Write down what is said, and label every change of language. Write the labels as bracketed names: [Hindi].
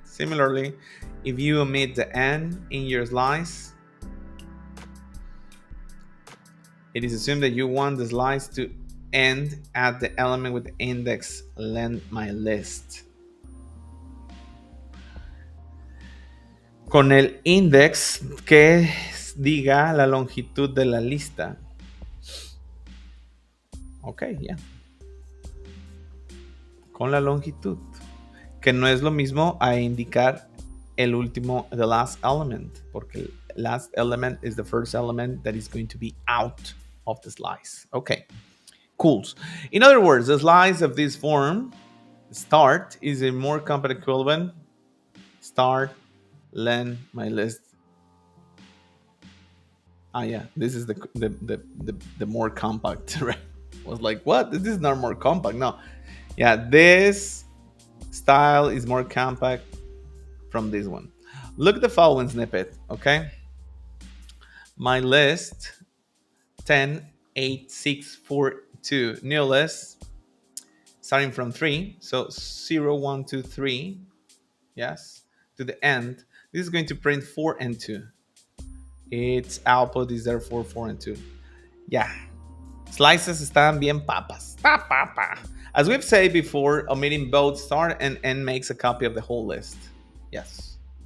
[English] Similarly, if you omit the n in your slice, it is assumed that you want the slice to end at the element with the index length my list. [Spanish] Con el index que diga la longitud de la lista. [English] Ok, ya. Yeah. [Spanish] Con la longitud. Que no es lo mismo a indicar el último, [English] the last element. [Spanish] Porque el [English] last element is the first element that is going to be out of the slice. Okay, cool. In other words, the slice of this form, start, is a more compact equivalent. Start, length, my list. Yeah, this is the more compact, right? I was like, what? This is not more compact. No. Yeah, this style is more compact from this one. Look at the following snippet, okay? My list, 10, 8, 6, 4, 2. New list, starting from 3. So 0, 1, 2, 3. Yes, to the end. This is going to print 4 and 2. Its output is therefore 4 and 2. Yeah. [Spanish] Slices están bien papas. [English] As we've said before, omitting both start and end makes a copy of the whole list. Yes.